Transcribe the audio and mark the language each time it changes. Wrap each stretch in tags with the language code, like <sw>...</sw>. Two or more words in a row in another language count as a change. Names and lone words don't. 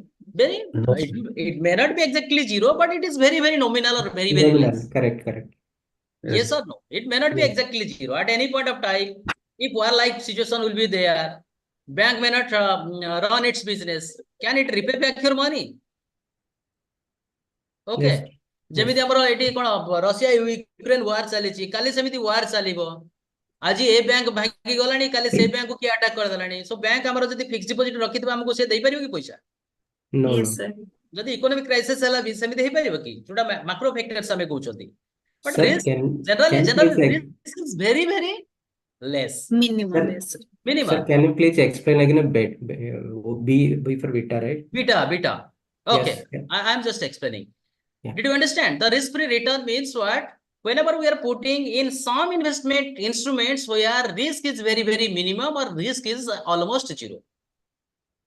<en>Very, it may not be exactly zero, but it is very nominal or very Nominal. less. Correct. Yes or no? It may not be exactly zero. At any point of time, if war-like situation will be there, bank may not run its business. Can it repay back your money? Okay. Yes.</en> <or>ଯେମିତି ଆମର ଏଠି କଣ ରଷିଆ ୟୁକ୍ରେନ ୱାର ଚାଲିଛି, କାଲି ସେମିତି ୱାର ଚାଲିବ। ଆଜି ଏ ବ୍ୟାଙ୍କ ଭାଙ୍ଗି ଗଲାଣି, କାଲି ସେ ବ୍ୟାଙ୍କକୁ କିଏ ଆଟାକ କରିଦେଲାଣି। ସୋ ବ୍ୟାଙ୍କ ଆମର ଯଦି</or> <en>fix deposit</en> <or>ରଖିଥିବ, ଆମକୁ ସେ ଦେଇପାରିବ କି ପଇସା?</or> <en>No. Yes, sir.</en> <or>ଯଦି</or> <en>economic crisis</en> <or>ହେଲା ବି ସେମିତି ହେଇପାରିବ କି? ଯୋଉଟା</or> <en>macro factors</en> <or>ଆମେ କହୁଛନ୍ତି। But</or> <en>Sir, risk can generally please risk is very less. Minimum, Sir, yes, sir. Minimal. Sir, can you please explain again a bit? B for beta, right? Beta. Okay. Yes. I am just explaining. Yeah. Did you understand? The risk-free return means what? Whenever we are putting in some investment instruments where risk is very minimum or risk is almost zero.</en>